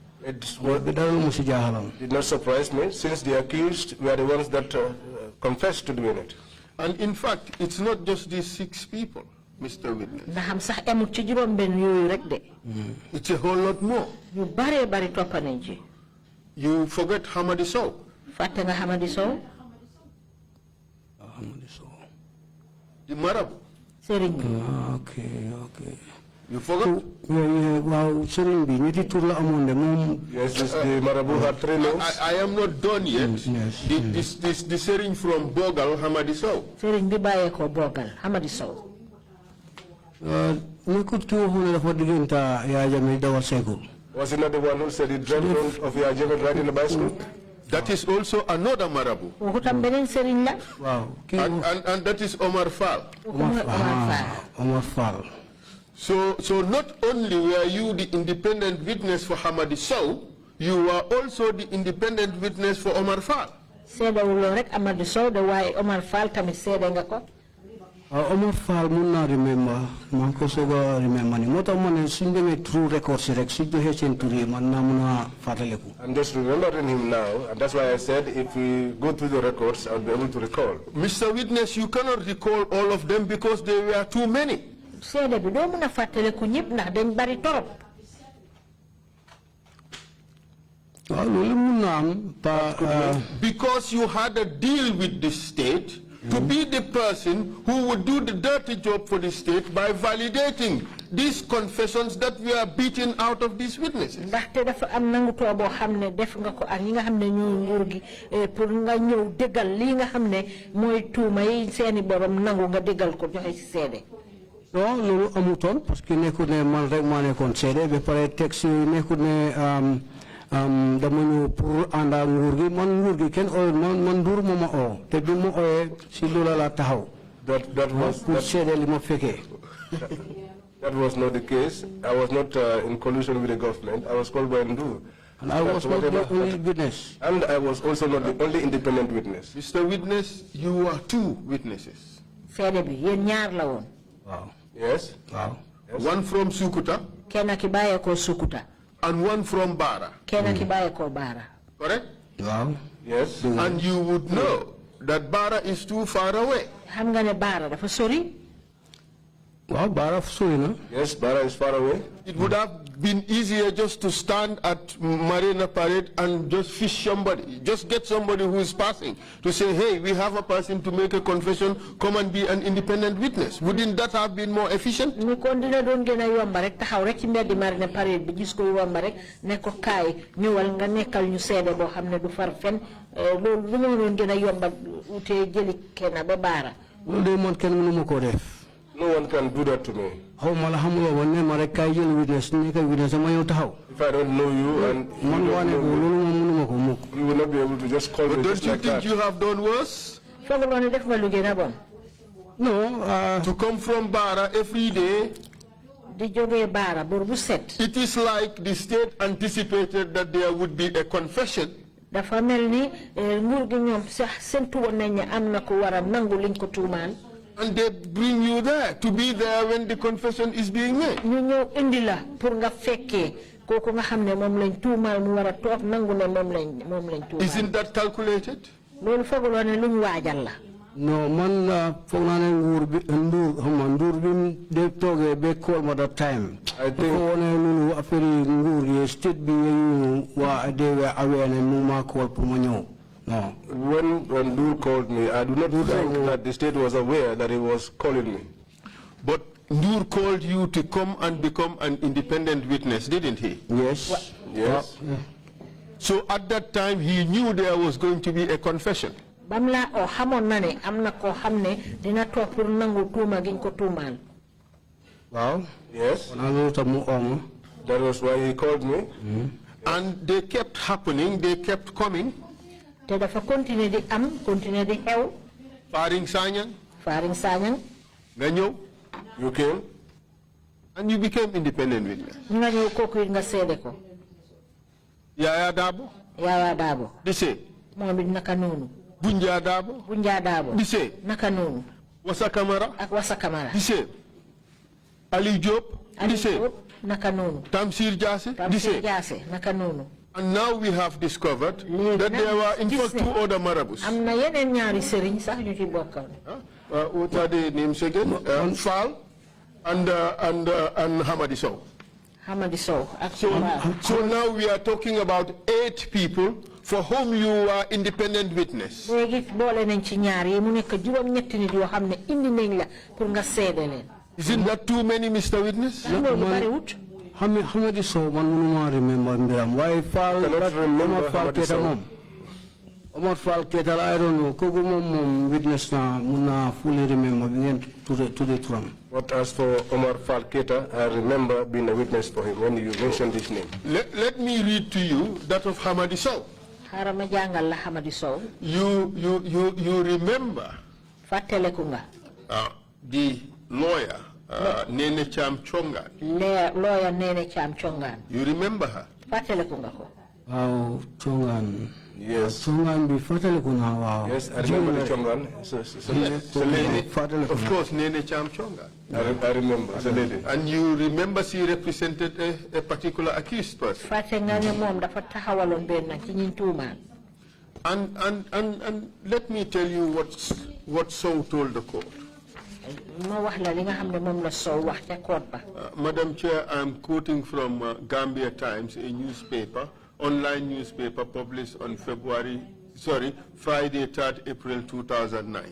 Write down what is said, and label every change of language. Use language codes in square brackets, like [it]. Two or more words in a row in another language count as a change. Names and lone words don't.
[en] did not surprise me, since the accused were the ones that confessed to doing it. And in fact, it's not just these 6 people, Mr. Witness. It's a whole lot more. You forget Hamadi Sow. The Marabu. Okay. You forgot? [wo] Wow, [en] yes, the Marabu had 3 names. I am not done yet. Yes. The Sering from Bogal, Hamadi Sow. [wo] Sering Bibaye ko Bogal, Hamadi Sow. [en] Was he not the one who said he dreamt of Yajame riding the bicycle? That is also another Marabu. [wo] Wow. [en] And that is Omar Fall. Omar Fall. So not only were you the independent witness for Hamadi Sow, you were also the independent witness for Omar Fall. [wo] Hamadi Sow, [en] the way [wo] Omar Fall tamit seede nga ko. Omar Fall mun naa remember man ko soga remember ni moo tax ma ne suñ demee [en] through records [wo] rek suñ joxee seen tur yi man naa mun a fàttaliku. [en] I'm just remembering him now, and that's why I said if we go through the records, I'll be able to recall. Mr. Witness, you cannot recall all of them because there were too many. [wo] Seede bi doo mun a fàttaliku ñëpp ndax dañ bari torop. [en] Because you had a deal with the state to be the person who would do the dirty job for the state by validating these confessions that we are beaten out of these witnesses. [wo] Ndaxte dafa am nangu too boo xam ne def nga ko ak ñi nga xam ne ñoo nguur gi pour nga ñëw déggal lii nga xam ne mooy tuuma yi seeni borom nangu nga déggal ko joxe ci seede. Non loolu amutoon [fr] parce que [wo] nekkul ne man rek maa nekkoon seede ba pare texte yooyu nekkul ne dama ñëw pour ànd ak nguur gi man nguur gi kenn ooy man Ndour moo ma oo te bi mu ooyee si loola laa taxaw. [en] That was [wo] pour seede li ma fekkee. [en] That was not the case. I was not in collusion with the government. I was called by Ndour. And I was not the only witness. And I was also not the only independent witness. Mr. Witness, you are two witnesses. [wo] seede bi yéen ñaar la woon. Wow. [en] Yes. [wo] Wow. [en] Yes. One from Sukuta. [wo] kenn ki bàyyee ko Sukuta. [en] And one from Bara. [wo] kenn ki bàyyee ko Bara. [en] Correct? [wo] Wow. [en] Yes. And you would know that Bara is too far away. [wo] xam nga ne Bara dafa sori. Wow, Bara sori na. [en] Yes, Bara is far away. It would have been easier just to stand at Marina Parade and just fish somebody, just get somebody who is passing to say, hey, we have a person to make a confession, come and be an independent witness. Wouldn't that have been more efficient? [wo] Ni kon dina doon gën a yomb rek taxaw rek ci mbedd Marina Parade bi gis ko yomb rek ne ko kaay ñëwal nga nekkal ñu seede boo xam ne du far fen loolu lu ma doon gën a yomb utee jëli kenn ba Bara. Loolu de man kenn mënu ma koo def. [en] No one can do that to me. [wo] How mala xamuloo woon ne ma rek kaay jël witness nekk witness ma ñëw taxaw. [en] If I don't know you and [wo] man waane ko loolu moom mënuma ko mukk. [en] you will not be able to just call me But just don't you like think that. you have done worse? [wo] fooguloo ne def nga lu gën a bon. [en] No. To come from Bara every day. [wo] di jógee Bara bor bu set. [en] It is like the state anticipated that there would be a confession. [wo] dafa mel ni nguur gi ñoom sax séntu woon nañ ne am na ko war a nangu liñ ko tuumaan. [en] And they bring you there to be there when the confession is being made. [wo] ñu ñëw indi la pour nga fekkee kooku nga xam ne moom lañ tuumaal mu war a toog nangu ne moom lañ tuumaal. [en] Isn't that calculated? [wo] loolu fooguloo ne lu ñu waajal la. No, man foog naa ne nguur bi Ndour bi de toogee ba call ma [en] that time. I think [wo] ko wone lulu affaire nguur yi state bi ñu waa [en] they were aware [wo] ne mu ma call pour ma ñëw. [en] No. When Ndour called me, I do not think that the state was aware that he was calling me. But Ndour called you to come and become an independent witness, didn't he? Yes. Yes. So at that time, he knew there was going to be a confession. [wo] Bamla o xamoon na ne am na koo xam ne dina toog pour nangu tuuma giñ ko tuumaal. Wow. [en] Yes. That was why he called me. And they kept happening, they kept coming. [wo] te dafa continuer di am continuer di xew. Faring Sanyang. Nga ñëw. [en] You came. And you became independent witness. [wo] nga ñëw kooku it nga seede ko. Yaya Dabo. [en] The same. [wo] moom it naka noonu. Bunja Dabo. [en] The same. [wo] naka noonu. Wasa Kamara. ak Wasa Kamara. [en] The same. Ali Diop. The same. [wo] naka noonu. Tamsir Jaase. [en] The same. [wo] naka noonu. [en] And now we have discovered that there were in fact two other marabouts. [wo] am na yeneen ñaari sëriñ sax ñu ci bokkal. [en] What are the names again? Fall and Hamadi Sow. So now we are talking about 8 people for whom you are independent witness. [wo] léegi boole nañ ci ñaar yi mu nekk juróom-ñetti nit yoo xam ne indi nañ la pour nga seede leen. [en] Isn't that too many, Mr. Witness? [wo] loolu bariwut. Hamadi Sow man mënuma remember mbiram waaye Fall Omar Fall Ketal [en] I don't know [wo] kooku moom witness na mun naa [en] fully remember [wo] bi ngeen tudde turam. [en] But as for Omar Fall Keita, I remember being a witness for him when you mentioned this name. Let me read to you that of Hamadi Sow. xaaral ma jàngal la Hamadi Sow. You remember the lawyer Nene Cham Chongan. Lawyer Nene Cham Chongan. You remember her? [wo] Fàttaliku nga ko. Waaw Chongan. [en] Yes. [wo] Chongan bi fàttaliku naa waaw. [en] Yes, I remember the Chongan. It's a lady. Of course, Nene Cham Chongan. I remember. It's a lady. And you remember she represented a particular accused person. [wo] Fàtte nga ne moom dafa taxawaloon benn ci ñi tuumaan. [en] And let me tell you what Sow told the court. Madam Chair, I'm quoting from Gambia Times, a newspaper, online newspaper published on Friday, 3rd April 2009.